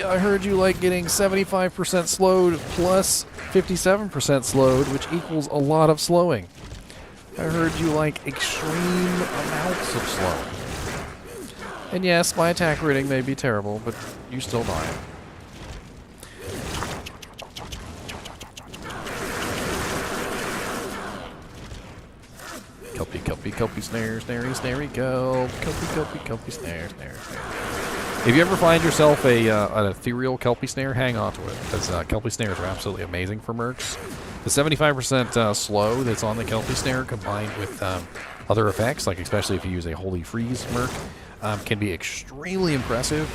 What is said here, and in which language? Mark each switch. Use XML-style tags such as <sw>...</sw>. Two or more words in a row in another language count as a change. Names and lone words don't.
<en>I heard you like getting 75% slowed plus 57% slowed, which equals a lot of slowing. I heard you like extreme amounts of slowing. And yes, my attack rating may be terrible, but you still die. Kelpie, Kelpie, Kelpie, snare, snary, snary, kelp. Kelpie, Kelpie, Kelpie, snare, snare, snare. If you ever find yourself an ethereal Kelpie snare, hang on to it, because Kelpie snares are absolutely amazing for mercs. The 75% slow that's on the Kelpie snare combined with other effects, like especially if you use a Holy Freeze merc, can be extremely impressive.</en>